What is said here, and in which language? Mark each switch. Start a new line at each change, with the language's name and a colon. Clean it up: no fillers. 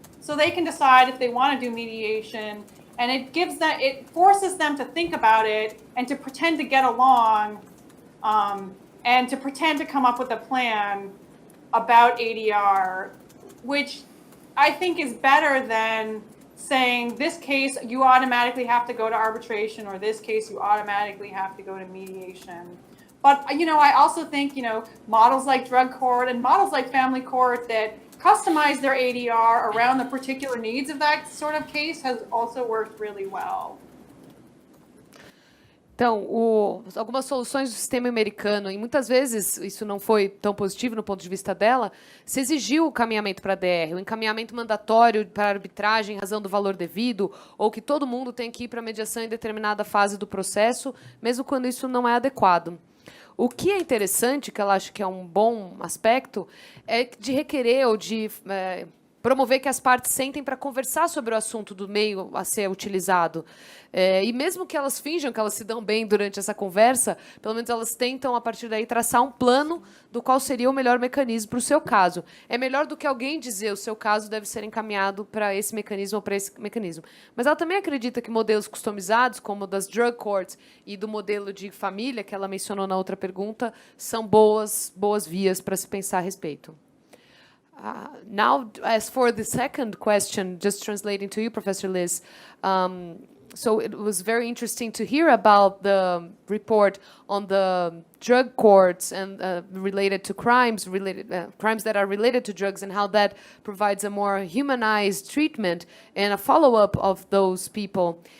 English: So they can decide if they want to do mediation, and it forces them to think about it and to pretend to get along, and to pretend to come up with a plan about ADR, which I think is better than saying this case you automatically have to go to arbitration, or this case you automatically have to go to mediation. But I also think models like drug court and models like family court that customize their ADR around the particular needs of that sort of case has also worked really well.
Portuguese: Então, algumas soluções do sistema americano, e muitas vezes isso não foi tão positivo no ponto de vista dela, se exigiu o caminhamento para a DR, o encaminhamento mandatório para arbitragem em razão do valor devido, ou que todo mundo tem que ir para a mediação em determinada fase do processo, mesmo quando isso não é adequado. O que é interessante, que ela acha que é um bom aspecto, é de requerer ou de promover que as partes sentem para conversar sobre o assunto do meio a ser utilizado. E mesmo que elas finjam que elas se dão bem durante essa conversa, pelo menos elas tentam, a partir daí, traçar um plano do qual seria o melhor mecanismo para o seu caso. É melhor do que alguém dizer o seu caso deve ser encaminhado para esse mecanismo ou para esse mecanismo. Mas ela também acredita que modelos customizados, como o das drug courts e do modelo de família, que ela mencionou na outra pergunta, são boas vias para se pensar a respeito.
English: Now, as for the second question, just translating to you, Professor Liz, so it was very interesting to hear about the report on the drug courts and related to crimes that are related to drugs, and how that provides a more humanized treatment and a follow-up of those people.